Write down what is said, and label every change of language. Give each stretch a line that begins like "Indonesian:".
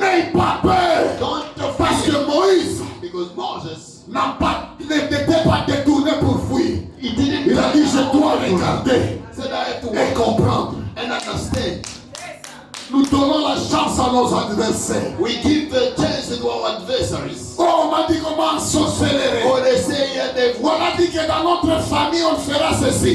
French: N'aie pas peur.
English: Don't
French: Parce que
English: fear.
French: Moïse
English: Because Moses,
French: n'était pas détourné pour fuir.
English: he didn't
French: Il a dit, je dois regarder
English: said I have to
French: et
English: walk
French: comprendre.
English: and understand.
French: Nous donnons la chance à nos adversaires.
English: We give the chance to our adversaries.
French: Oh, on m'a dit comment sorcellerie.
English: Or they say that they've
French: On a dit que dans notre famille, on fera ceci.